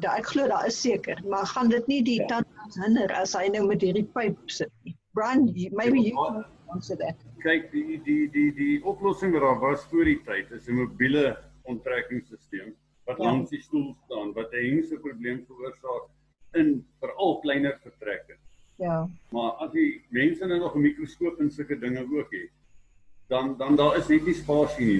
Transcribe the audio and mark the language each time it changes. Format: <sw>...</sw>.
<af>Ek glo daar is seker, maar gaan dit nie die tandarts hinder as hy nou met hierdie pyp sit nie?</af> <en>Brian, maybe you can answer that.</en> <af>Kyk, die oplossing wat daar was voor die tyd is 'n mobiele onttrekkingsstelsel wat langs die stoel staan, wat 'n hengse probleem veroorsaak in veral kleiner vertrekke. Ja. Maar as die mense nou nog 'n mikroskoop en sulke dinge ook het, dan daar is net nie spasie nie.</af>